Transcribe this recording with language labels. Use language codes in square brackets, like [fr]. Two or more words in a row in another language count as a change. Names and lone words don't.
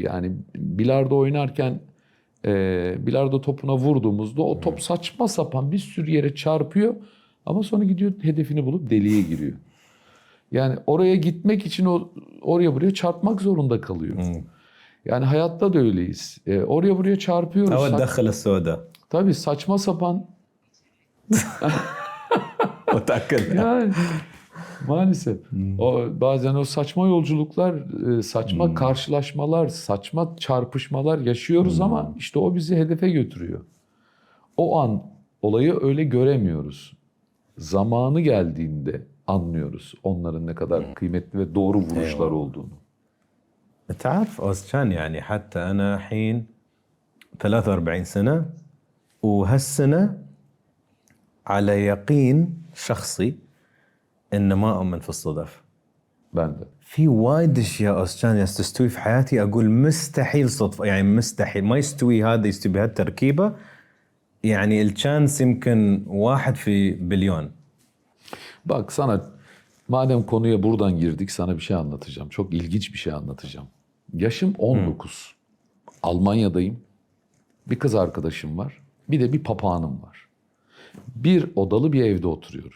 [tr] Yani bilardo oynarken bilardo topuna vurduğumuzda o top saçma sapan bir sürü yere çarpıyor ama sonra gidiyor hedefini bulup deliğe giriyor. Yani oraya gitmek için oraya buraya çarpmak zorunda kalıyor. Yani hayatta da öyleyiz. Oraya buraya çarpıyoruz. [ar] أو تدخل السوداء. [tr] Tabii saçma sapan. [ar] متأكد. [tr] Yani maalesef. Bazen o saçma yolculuklar, saçma karşılaşmalar, saçma çarpışmalar yaşıyoruz ama işte o bizi hedefe götürüyor. O an olayı öyle göremiyoruz. Zamanı geldiğinde anlıyoruz onların ne kadar kıymetli ve doğru vuruşlar olduğunu. [ar] تعرف أوزجان يعني حتى أنا الحين 43 سنة وهالسنة على يقين شخصي إن ما أؤمن في الصدف. [tr] Ben de. [ar] في وايد اشياء أوزجان تستوي في حياتي اقول مستحيل صدفه، يعني مستحيل ما يستوي هذا يستوي بهالتركيبه، يعني الشانس يمكن 1 في بليون. [tr] Bak sana madem konuya buradan girdik sana bir şey anlatacağım. Çok ilginç bir şey anlatacağım. Yaşım 19. Almanya'dayım. Bir kız arkadaşım var. Bir de bir papağanım var. Bir odalı bir evde oturuyorum.